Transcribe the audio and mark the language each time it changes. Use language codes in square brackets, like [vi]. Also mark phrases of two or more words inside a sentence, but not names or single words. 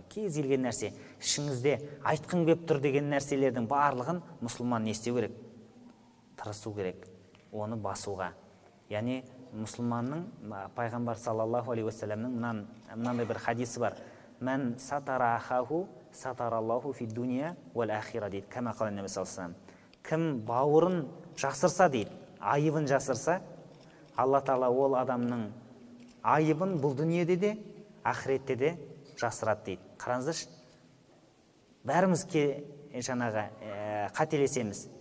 [kk] Кез келген нәрсе, ішіңізде айтқың келіп тұр деген нәрселердің барлығын мұсылман не істеу керек? Тырысу керек, оны басуға. Яғни мұсылманның пайғамбар [ar] صلى الله عليه وسلم [kk] мынандай бір хадисі бар. [ar] من ستر أخاه ستره الله في الدنيا والآخرة дейді. كما قال النبي صلى الله عليه وسلم. [kk] Кім бауырын жасырса дейді, айыбын жасырса, Алла Тағала ол адамның айыбын бұл дүниеде де, ақыретте де жасырады дейді. Қараңыздаршы, бәріміз жаңағы қателесеміз.